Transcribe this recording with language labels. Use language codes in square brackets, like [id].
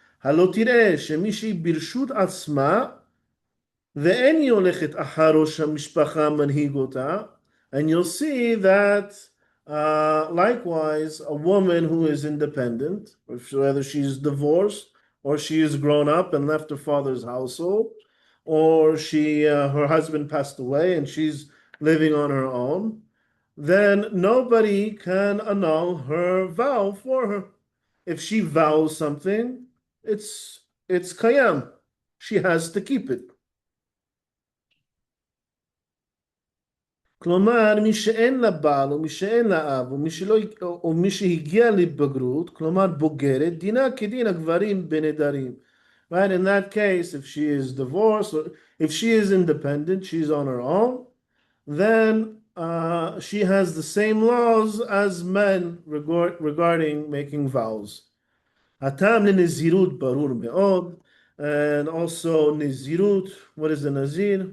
[he] Halo tireh shemishi birshut atzma. ואין היא הולכת אחר ראש המשפחה מנהיג אותה, [en] and you'll see that likewise a woman who is independent, whether she's divorced or she is grown up and left her father's household, or her husband passed away and she's living on her own, then nobody can annul her vow for her. If she vows something, it's kayam. She has to keep it. [he] כלומר, מי שאין לה בעל, או מי שאין לה אב, או מי שהגיע לבגרות, כלומר בוגרת, דינה כדין הגברים בנדרים. [en] Right, in that case, if she is divorced, or if she is independent, she's on her own, then she has the same laws as men regarding making vows. [he] הטעם לנזירות ברור מאוד, [en] and also נזירות, what is a Nazir?